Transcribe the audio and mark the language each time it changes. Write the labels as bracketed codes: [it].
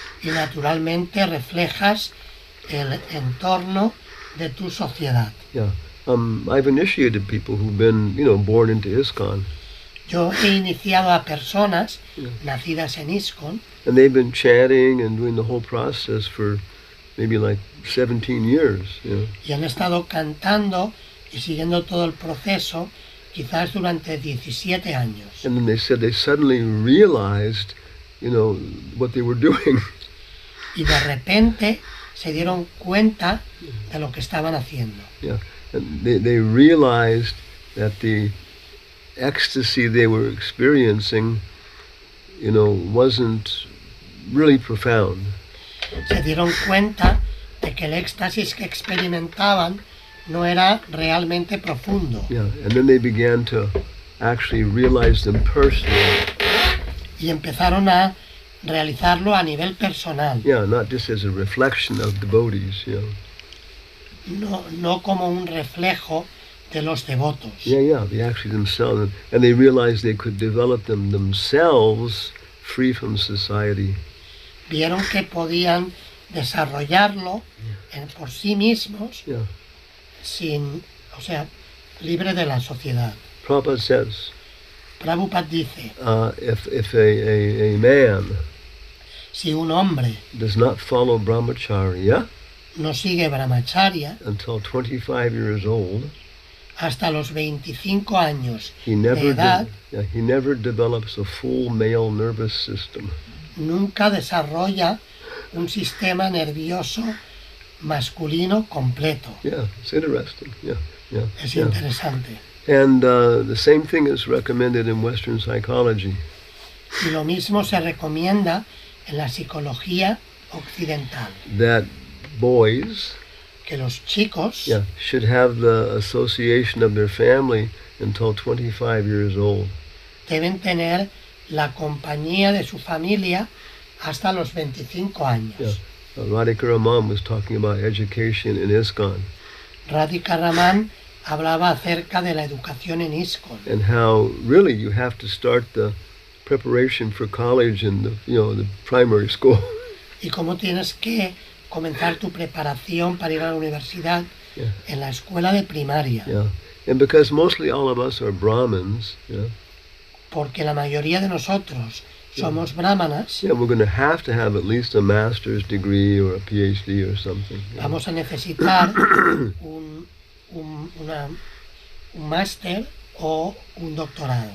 [es] Y naturalmente reflejas el entorno de tu sociedad. [en] Yeah. I've initiated people who've been, born into ISKCON, [es] Yo he iniciado a personas nacidas en ISKCON [en] and they've been chanting and doing the whole process for maybe like 17 years. [es] y han estado cantando y siguiendo todo el proceso quizás durante 17 años. [en] And then they said they suddenly realized, what they were doing. [es] Y de repente se dieron cuenta de lo que estaban haciendo. [en] Yeah. And they realized that the ecstasy they were experiencing, wasn't really profound. [es] Se dieron cuenta de que el éxtasis que experimentaban no era realmente profundo. [en] Yeah. And then they began to actually realize them personally. [es] Y empezaron a realizarlo a nivel personal, [en] Yeah, not just as a reflection of devotees. [es] no como un reflejo de los devotos. [en] Yeah. They actually themselves, and they realized they could develop them themselves, free from society. [es] Vieron que podían desarrollarlo por sí mismos, [en] Yeah. [es] libre de la sociedad. [en] Prabhupada says, [es] Prabhupada dice, [en] if a man [es] si un hombre [en] does not follow brahmacharya [es] no sigue brahmacharya [en] until 25 years old, [es] hasta los 25 años [en] he [es] de edad, [en] never develops a full male nervous system. [es] nunca desarrolla un sistema nervioso masculino completo. [en] Yeah, it's interesting. Yeah. [es] Es interesante. [en] And the same thing is recommended in Western psychology. [es] Y lo mismo se recomienda en la psicología occidental, [en] That boys [es] que los chicos [en] should have the association of their family until 25 years old. [es] deben tener la compañía de su familia hasta los 25 años. [en] Yeah. Radhika Raman was talking about education in ISKCON [es] Radhika Raman hablaba acerca de la educación en ISKCON [en] and how really you have to start the preparation for college in the primary school. [es] y cómo tienes que comenzar tu preparación para ir a la universidad en la escuela de primaria. [en] Yeah. And because mostly all of us are Brahmins, [es] Porque la mayoría de nosotros somos brahmanas, [en] we're going to have at least a master's degree or a PhD or something. [es] vamos a necesitar un máster o un doctorado